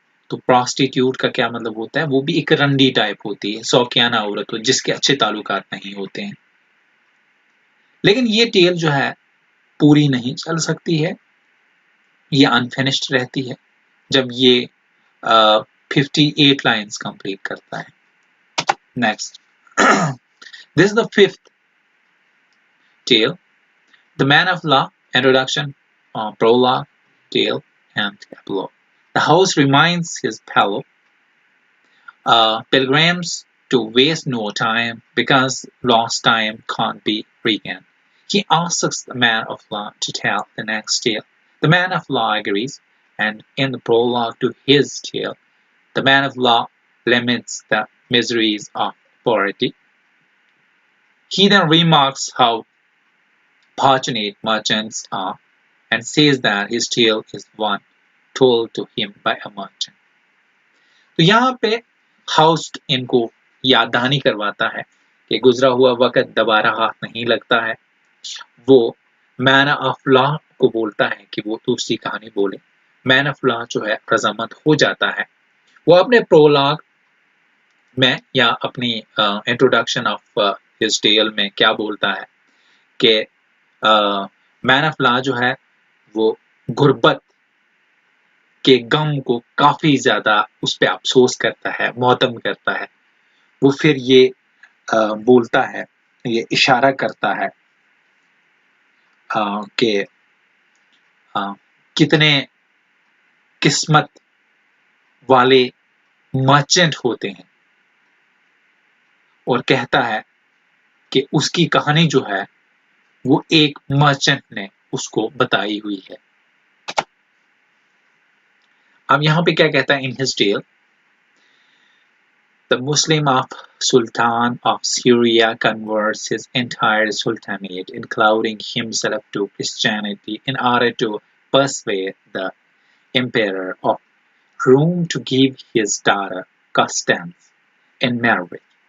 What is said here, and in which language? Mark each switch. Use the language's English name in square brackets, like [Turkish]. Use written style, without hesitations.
[Hindi] तो प्रोस्टिट्यूट का क्या मतलब होता है, वो भी एक रंडी टाइप होती है, शौकियाना औरत हो जिसके अच्छे ताल्लुकात नहीं होते हैं। लेकिन ये टेल जो है पूरी नहीं चल सकती है, ये अनफिनिश्ड रहती है जब ये 58 लाइन्स कंप्लीट करता है। [English] Next, this is the fifth tale, The Man of Law, Introduction, Prologue, Tale, and Epilogue. The host reminds his fellow pilgrims to waste no time because lost time can't be regained. He asks the Man of Law to tell the next tale. The Man of Law agrees, and in the prologue to his tale, the Man of Law laments the miseries of poverty. He then remarks how fortunate merchants are and says that his tale is one told to him by a merchant. [Hindi] तो यहाँ पे हाउस्ट इनको याद दहानी करवाता है कि गुजरा हुआ वक्त दोबारा हाथ नहीं लगता है। वो मैन ऑफ लॉ को बोलता है कि वो दूसरी कहानी बोले। मैन ऑफ लॉ जो है रजामंद हो जाता है। वो अपने प्रोलॉग में या अपनी इंट्रोडक्शन ऑफ हिज टेल में क्या बोलता है कि मैन ऑफ लॉ जो है वो गुर्बत के गम को काफी ज्यादा उस पर अफसोस करता है, मोहतम करता है। वो फिर ये बोलता है, ये इशारा करता है कि कितने किस्मत वाले मर्चेंट होते हैं और कहता है कि उसकी कहानी जो है वो एक मर्चेंट ने उसको बताई हुई है। अब यहाँ पे क्या कहता है [English] In his tale, The Muslim Sultan of Syria converts his entire sultanate, including himself, to Christianity in order to persuade the emperor of Rome to give his daughter Constance in marriage.